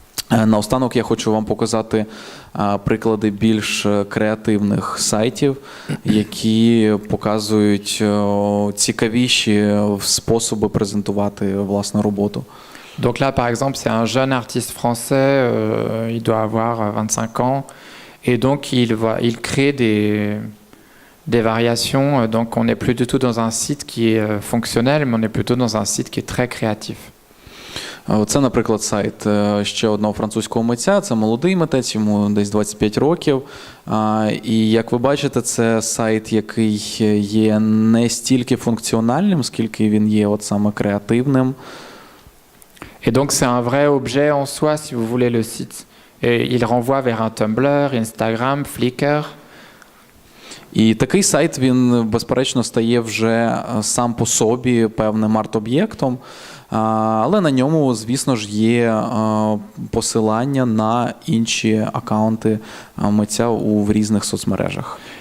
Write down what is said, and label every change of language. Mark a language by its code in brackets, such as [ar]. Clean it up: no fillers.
[uk] Наостанок я хочу вам показати приклади більш креативних сайтів, які показують цікавіші способи презентувати власну роботу. [fr] Donc là, par exemple, c'est un jeune artiste français, il doit avoir 25 ans, et donc il crée des variations. Donc on n'est plus du tout dans un site qui est fonctionnel, mais on est plutôt dans un site qui est très créatif. [uk] Це, наприклад, сайт ще одного французького митця. Це молодий митець, йому десь 25 років. І, як ви бачите, це сайт, який є не стільки функціональним, скільки він є от саме креативним. [fr] Et donc c'est un vrai objet en soi, si vous voulez, le site. Et il renvoie vers un Tumblr, Instagram, Flickr. [uk] І такий сайт, він, безперечно, стає вже сам по собі певним арт-об'єктом, але на ньому, звісно ж, є посилання на інші акаунти митця в різних соцмережах.